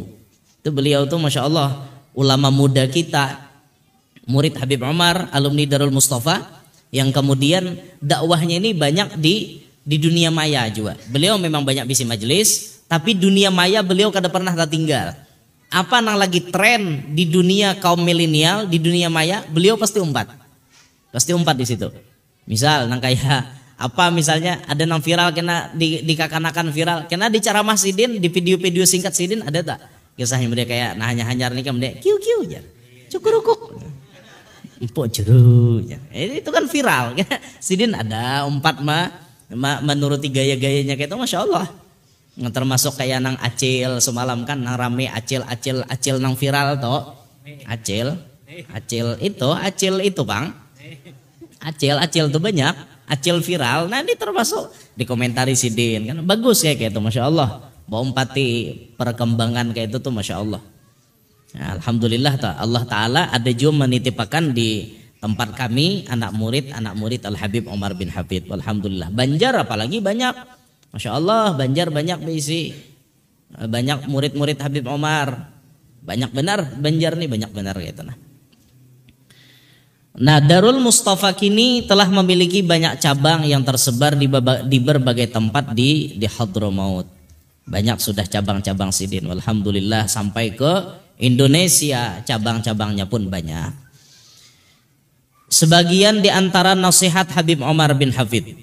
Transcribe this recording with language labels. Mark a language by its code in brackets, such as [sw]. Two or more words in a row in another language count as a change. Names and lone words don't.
[bjn] Itu beliau tuh [ar] ما شاء الله [bjn] ulama muda kita, murid Habib Omar, alumni Darul Mustafa, yang kemudian dakwahnya ini banyak di dunia maya juga. Beliau memang banyak bisi majelis, tapi dunia maya beliau kada pernah tertinggal. Apa yang lagi tren di dunia kaum milenial, di dunia maya, beliau pasti umpat. Pasti umpat di situ. Misal nang kayak apa misalnya ada nang viral kena di kakanakan viral kena di ceramah sidin di video-video singkat sidin ada tak kisahnya mereka kayak nah hanyar nikah mereka kiu kiu ya cukurukuk empuk jeruk ya. Itu kan viral sidin ada umpat menuruti gaya-gayanya kayak itu [ar] ما شاء الله. [bjn] Termasuk kayak nang acil semalam kan nang rame acil nang viral toh acil itu bang acil tuh banyak acil viral, nah ini termasuk dikomentari sidin kan bagus ya kayak itu [ar] ما شاء الله. [bjn] Bawa empati perkembangan kayak itu tuh [ar] ما شاء الله. [bjn] Nah, alhamdulillah Allah Taala ada juga menitipkan di tempat kami anak murid Al Habib Omar bin Hafid. Alhamdulillah. Banjar apalagi banyak, [ar] ما شاء الله [bjn] Banjar banyak berisi banyak murid-murid Habib Omar banyak benar Banjar nih banyak benar gitu nah. Nah, Darul Mustafa kini telah memiliki banyak cabang yang tersebar di berbagai tempat di Hadramaut. Banyak sudah cabang-cabang sidin. Alhamdulillah sampai ke Indonesia cabang-cabangnya pun banyak. Sebagian di antara nasihat Habib Omar bin Hafid.